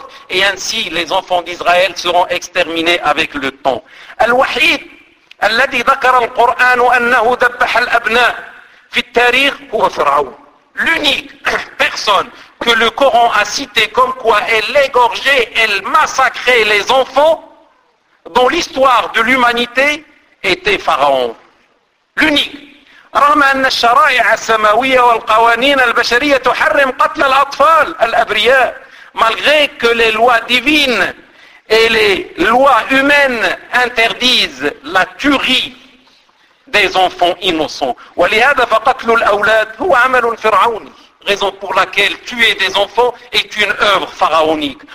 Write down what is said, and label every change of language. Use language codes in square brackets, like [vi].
[fr] Et ainsi, les enfants d'Israël seront exterminés avec le temps. [ar] الوحيد الذي ذكر القرآن أنه ذبح الأبناء في التاريخ هو فرعون. [fr] L'unique personne que le Coran a cité comme quoi elle égorgeait, elle massacrait les enfants dans l'histoire de l'humanité était Pharaon. L'unique. [ar] رغم أن الشرائع السماوية والقوانين البشرية تحرم قتل الأطفال الأبرياء. [fr] Malgré que les lois divines et les lois humaines interdisent la tuerie des enfants innocents. [ar] وَلِهَذَا فَقَتْلُ الْأَوْلَادِ هُوَ عَمَلٌ فِرْعَوْنِ. [fr] Raison pour laquelle tuer des enfants est une œuvre pharaonique.